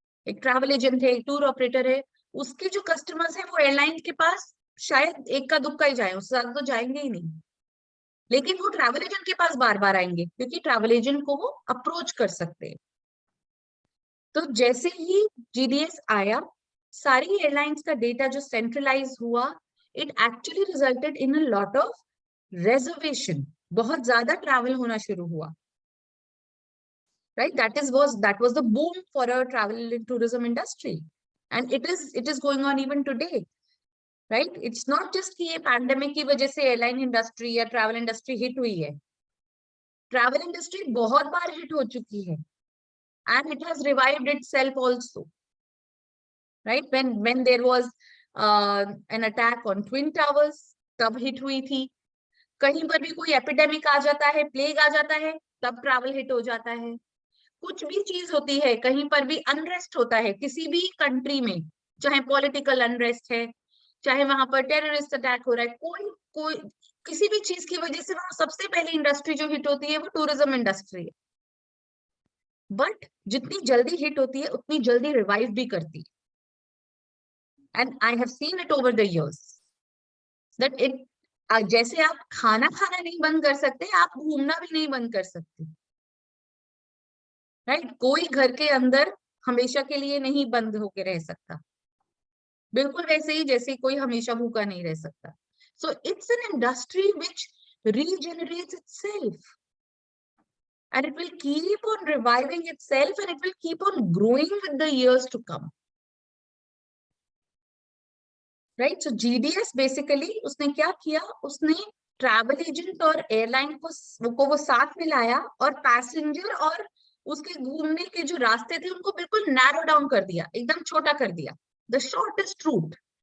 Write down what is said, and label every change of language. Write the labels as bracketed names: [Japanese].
[Hindi] एक travel agent है, एक टूर ऑपरेटर है, उसके जो कस्टमर्स हैं वो एयरलाइन के पास शायद एक का दुक्का ही जाए, उससे ज्यादा तो जाएंगे ही नहीं, लेकिन वो ट्रैवल एजेंट के पास बार बार आएंगे क्योंकि ट्रैवल एजेंट को वो अप्रोच कर सकते हैं। तो जैसे ही GDS आया, सारी एयरलाइंस का डेटा जो सेंट्रलाइज हुआ, [English] it actually resulted in a lot of reservation, [Hindi] बहुत ज्यादा ट्रैवल होना शुरू हुआ, right? [English] That was the boom for a travel and tourism industry, and it is going on even today, right? [Hindi] It's not just कि ये pandemic की वजह से एयरलाइन इंडस्ट्री या ट्रैवल इंडस्ट्री हिट हुई है, ट्रैवल इंडस्ट्री बहुत बार हिट हो चुकी है, [English] and it has revived itself also, right? When there was an attack on Twin Towers, [Hindi] तब हिट हुई थी। कहीं पर भी कोई एपिडेमिक आ जाता है, प्लेग आ जाता है, तब ट्रैवल हिट हो जाता है। कुछ भी चीज होती है, कहीं पर भी अनरेस्ट होता है किसी भी कंट्री में, चाहे पॉलिटिकल अनरेस्ट है, चाहे वहां पर टेररिस्ट अटैक हो रहा है, कोई किसी भी चीज की वजह से वहां सबसे पहले इंडस्ट्री जो हिट होती है वो टूरिज्म इंडस्ट्री है। बट जितनी जल्दी हिट होती है उतनी जल्दी रिवाइव भी करती है, [English] and I have seen it over the years that it, [Hindi] जैसे आप खाना खाना नहीं बंद कर सकते, आप घूमना भी नहीं बंद कर सकते, राइट? कोई घर के अंदर हमेशा के लिए नहीं बंद होके रह सकता, बिल्कुल वैसे ही जैसे कोई हमेशा भूखा नहीं रह सकता। [English] So it's an industry which regenerates itself and it will keep on reviving itself and it will keep on growing with the years to come, right? [Hindi] So GDS basically उसने क्या किया, उसने ट्रैवल एजेंट और airline को वो साथ मिलाया और पैसेंजर और उसके घूमने के जो रास्ते थे उनको बिल्कुल नैरो डाउन कर दिया, एकदम छोटा कर दिया, [English] The shortest route.